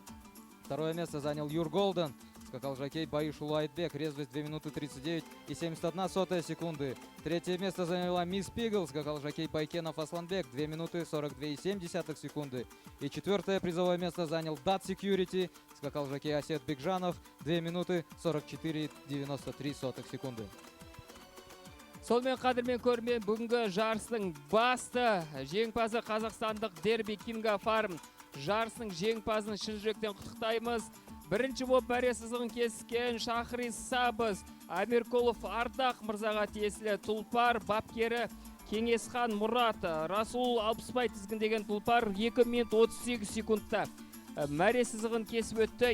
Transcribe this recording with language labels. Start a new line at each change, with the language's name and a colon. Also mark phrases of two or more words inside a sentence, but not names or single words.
Russian: Второе место занял Юр Голден, скакал жокей Байышулу Айтбек, резвость 2 минуты 39 и 71 сотая секунды. Третье место заняла Мисс Пигл, скакал жокей Байкенов Асланбек, 2 минуты 42 и 7 секунды. И четвертое призовое место занял Dot Security, скакал жокей Асет Бекжанов, 2 минуты 44 и 93 секунды.
Kazakh: Сонымен қадірмен көрмен, бүгінгі жарысының басты жеңімпазы қазақстандық дерби Кинга Фарм жарысының жеңімпазын шын жүректен құттықтаймыз. Бірінші болып мәре сызығын кескен Шахрисабыз Амиркулов Ардақ мырзаға тиесілі тұлпар, бапкері Кеңесхан Мұрат Расул Алпысбай тізгіндеген тұлпар 2 минут 38 секундта мәре сызығын кесіп өтті.